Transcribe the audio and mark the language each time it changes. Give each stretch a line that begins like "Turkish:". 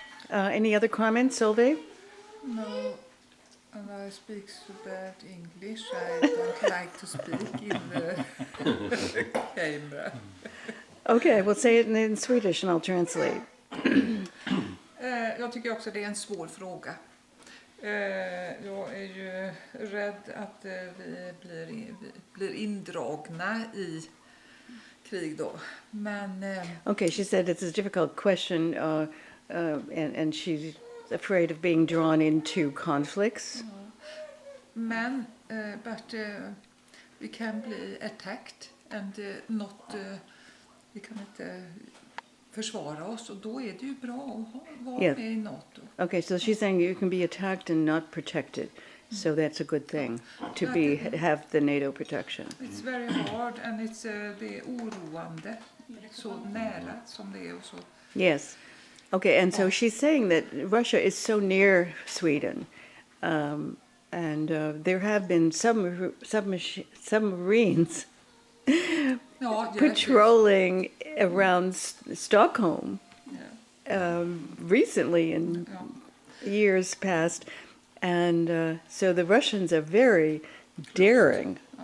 English: Any other comments, Solveig? No, and I speak so bad English. I don't like to speak in the camera. Okay, we'll say it in Swedish and I'll translate.
Swedish: Jag tycker också det är en svår fråga. Jag är ju rädd att vi blir indragna i krig då. Men
English: Okay, she said it's a difficult question, and she's afraid of being drawn into conflicts.
Swedish: men
English: but we can
Swedish: bli
English: attacked and not
Swedish: vi kan inte försvara oss, och då är det ju bra att vara
English: Yeah.
Swedish: med i NATO.
English: Okay, so she's saying you can be attacked and not protected, so that's a good thing to have the NATO protection. It's very hard and
Swedish: det är oroande så nära som det är och så.
English: Yes. Okay, and so she's saying that Russia is so near Sweden, and there have been submarines
Swedish: Ja,
English: patrolling around Stockholm recently in years past, and so the Russians are very daring.